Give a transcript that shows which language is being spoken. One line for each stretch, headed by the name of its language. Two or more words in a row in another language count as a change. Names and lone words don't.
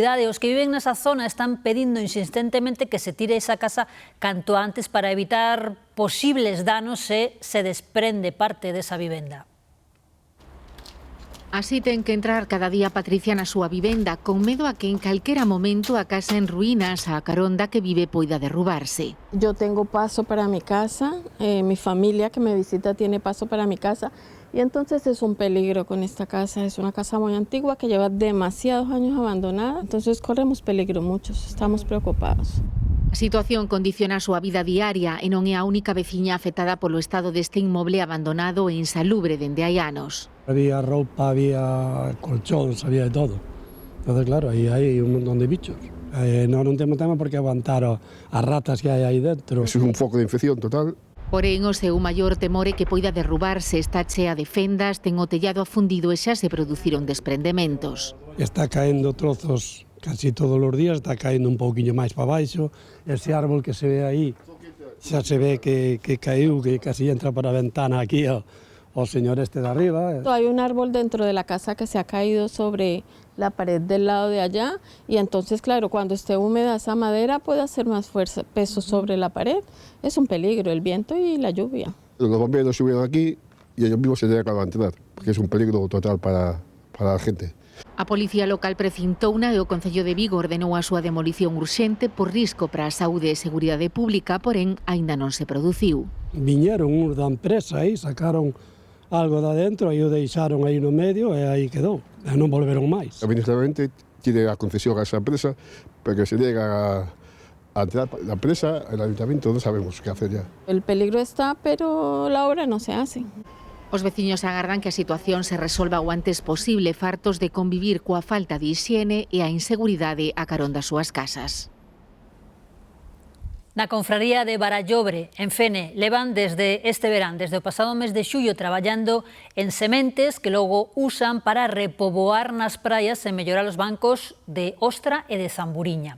Galician: Os que viven nesa zona están pedindo insistentemente que se tire esa casa canto antes para evitar posibles danos se desprende parte desa vivenda. Así ten que entrar cada día Patricia na súa vivenda, con medo a que en calquera momento a casa en ruínas, a caronda que vive poida derrubarse.
Spanish: Yo tengo paso para mi casa, mi familia que me visita tiene paso para mi casa, y entonces es un peligro con esta casa. Es una casa muy antigua que lleva demasiados años abandonada, entonces corremos peligro muchos, estamos preocupados.
Galician: A situación condiciona a súa vida diaria e non é a única veciña afectada polo estado deste inmoble abandonado e insalubre dende hai anos. Había roupa, había colchóns, había de todo. Entonces, claro, aí hai un montón de bichos. Non temos tema porque aguantar as ratas que hai aí dentro. É un foco de infección total. Porén, o seu maior temor é que poida derrubarse, está chea de fendas, ten o tellado afundido e xa se produciron desprendementos. Está caendo trozos casi todos os días, está caendo un pouquiño máis para baixo.
Spanish: Ese árbol
Galician: que se ve aí, xa se ve que caiu, que casi entra por a ventana aquí o señor este de arriba.
Spanish: Hay un árbol dentro de la casa que se ha caído sobre la pared del lado de allá, y entonces, claro, cuando esté húmeda esa madera puede hacer más fuerza, peso sobre la pared. Es un peligro el viento y la lluvia. Los bomberos subieron aquí y ellos mismos se tienen que abandonar, porque es un peligro total para la gente.
Galician: A Policía Local precintouna e o Concello de Vigo ordenou a súa demolición urxente por risco para a saúde e seguridade pública, porén, aínda non se produciu. Viñeron uns da empresa aí, sacaron algo de adentro e o deixaron aí no medio e aí quedou. E non volveron máis.
Spanish: Administrativamente tiene a concesión a esa empresa, pero que se niega a entrar la empresa, el ayuntamiento no sabemos qué hacer ya. El peligro está, pero la obra no se hace.
Galician: Os veciños agardan que a situación se resolva o antes posible, fartos de convivir coa falta de hixiene e a inseguridade a carón das súas casas. Na confraría de Barallobre, en Fene, levan desde este verán, desde o pasado mes de xullo, traballando en sementes que logo usan para repoboar nas praias e mellorar os bancos de ostra e de zamburiña.